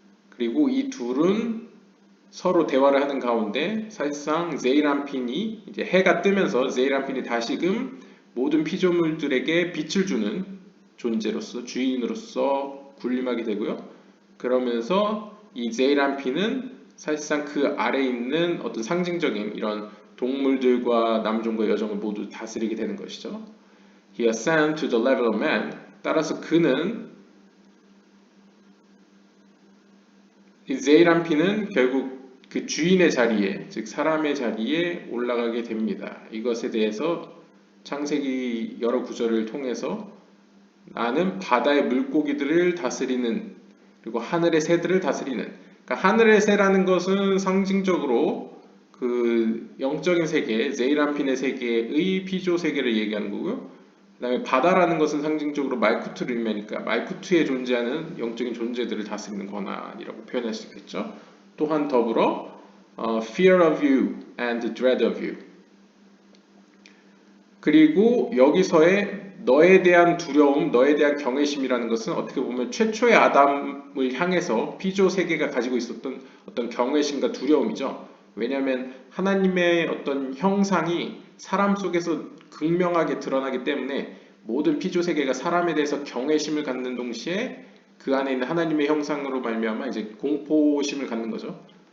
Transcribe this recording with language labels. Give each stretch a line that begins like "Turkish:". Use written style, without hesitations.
Korean: 그리고 이 둘은 서로 대화를 하는 가운데 사실상 제이람핀이 이제 해가 뜨면서 제이람핀이 다시금 모든 피조물들에게 빛을 주는 존재로서 주인으로서 군림하게 되고요. 그러면서 이 제이람핀은 사실상 그 아래에 있는 어떤 상징적인 이런 동물들과 남종과 여종을 모두 다스리게 되는 것이죠.
English: He ascended to the level of man.
Korean: 따라서 그는 이 제이람핀은 결국 그 주인의 자리에, 즉 사람의 자리에 올라가게 됩니다. 이것에 대해서 창세기 여러 구절을 통해서 나는 바다의 물고기들을 다스리는 그리고 하늘의 새들을 다스리는. 그러니까 하늘의 새라는 것은 상징적으로 그 영적인 세계, 제이람핀의 세계의 피조 세계를 얘기하는 거고요. 그다음에 바다라는 것은 상징적으로 말쿠트를 의미하니까 말쿠트에 존재하는 영적인 존재들을 다스리는 권한이라고 표현할 수 있겠죠. 또한 더불어
English: fear of you and dread of you.
Korean: 그리고 여기서의 너에 대한 두려움, 너에 대한 경외심이라는 것은 어떻게 보면 최초의 아담을 향해서 피조 세계가 가지고 있었던 어떤 경외심과 두려움이죠. 왜냐하면 하나님의 어떤 형상이 사람 속에서 극명하게 드러나기 때문에 모든 피조 세계가 사람에 대해서 경외심을 갖는 동시에 그 안에 있는 하나님의 형상으로 말미암아 이제 공포심을 갖는 거죠.